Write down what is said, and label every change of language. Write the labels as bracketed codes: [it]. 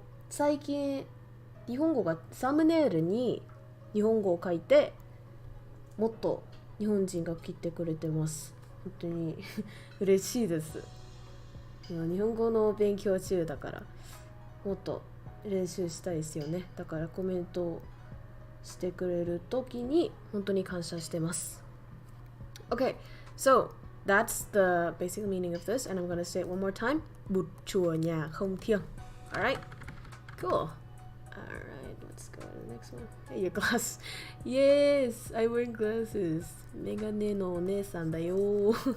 [ja] 最近日本語がサムネイルに日本語を書いて、もっと日本人が来てくれてます。本当に嬉しいです。日本語の勉強中だからもっと練習したいですよね。だからコメントしてくれるときに本当に感謝してます。 [en] Okay, so that's the basic meaning of this, and I'm gonna say it one more time. [vi] Bụt chùa nhà không thiêng. [en] Alright, cool. Alright, let's go to the next one. Hey, your glass. Yes, I wear glasses. [ja] メガネのお姉さんだよ。